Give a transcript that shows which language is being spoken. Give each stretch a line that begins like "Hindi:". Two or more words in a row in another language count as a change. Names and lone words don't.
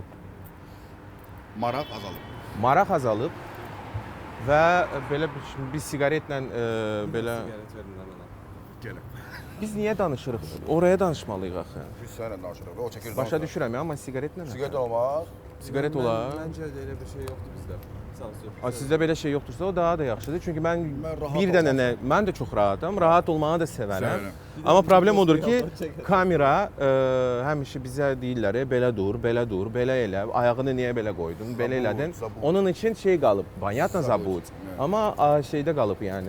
Azerbaijani: Maraq azalıb. Maraq azalıb və belə bir siqaretlə belə Gəlin. biz niyə danışırıq? Oraya danışmalıyıq axı. Biz sənlə danışırıq. O çəkir. Başa düşürəm ya, amma siqaretlə nə? Siqaret olmaz. Siqaret olar.
Turkish: Bence de öyle bir şey yoktu bizde.
Azerbaijani: Sağ olsun. Sizdə belə şey yoxdursa o daha da yaxşıdır. Çünki mən Mən rahat bir dənə mən də çox rahatam. Rahat olmağı da sevərəm. Amma problem odur ki, kamera həmişə bizə deyirlər, belə dur, belə elə, ayağını niyə belə qoydun, belə elədin. zabut. Onun üçün şey qalıb,
Russian: понятно zabut.
Azerbaijani: Amma şeydə qalıb yəni.